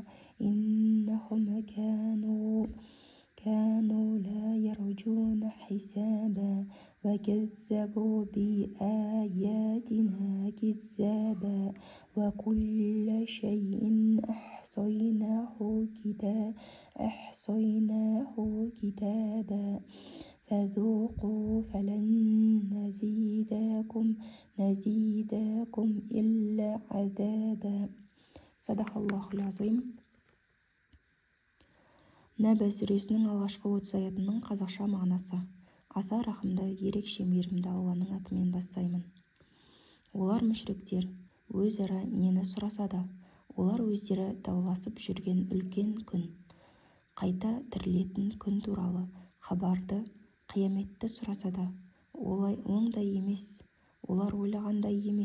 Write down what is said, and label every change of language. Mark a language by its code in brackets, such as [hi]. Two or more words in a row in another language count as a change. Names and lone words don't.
[ar] إنهم كانوا لا يرجون حسابا وكذبوا بآياتنا كذابا وكل شيء أحصيناه كتابا فذوقوا فلن نزيدكم إلا عذابا. صدق الله العظيم. [kk] Нәбә сүресінің алғашқы 30 аятының қазақша мағынасы. Аса рахымды, ерекше мейірімді Алланың атымен бастаймын. Олар мүшриктер өзара нені сұраса да, олар өздері дауласып жүрген үлкен күн, қайта тірілетін күн туралы хабарды, қияметті сұраса да, олай оңдай емес, олар ойлағандай емес.